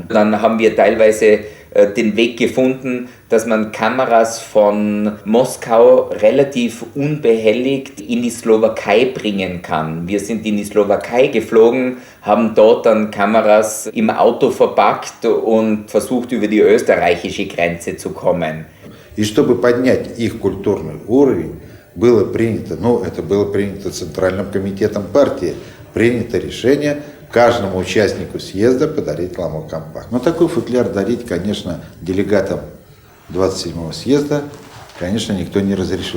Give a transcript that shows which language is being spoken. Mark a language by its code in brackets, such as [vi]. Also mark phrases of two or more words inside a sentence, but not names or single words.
[de] Dann haben wir teilweise den Weg gefunden, dass man Kameras von Moskau relativ unbehelligt in die Slowakei bringen kann. Wir sind in die Slowakei geflogen, haben dort dann Kameras im Auto verpackt und versucht, über die österreichische Grenze zu kommen. [ru] И чтобы поднять их культурный уровень, было принято, это было принято Центральным комитетом партии, принято решение каждому участнику съезда подарить ломо-компакт. Но такой футляр дарить, конечно, делегатам 27-го съезда, конечно, никто не разрешил.